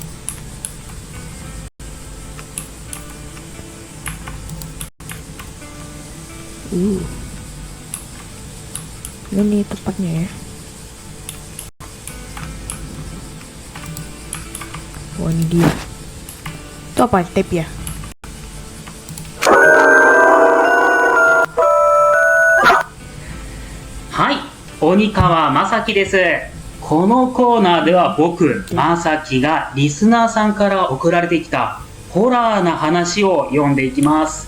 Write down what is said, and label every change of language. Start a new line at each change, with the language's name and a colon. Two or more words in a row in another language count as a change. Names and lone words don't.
Indonesian: Ini tempatnya ya. Oh ini dia. Itu apa? Tape ya?
Japanese: はい、鬼川正樹です。このコーナーでは僕、正樹がリスナーさんから送られてきたホラーな話を読んでいきます。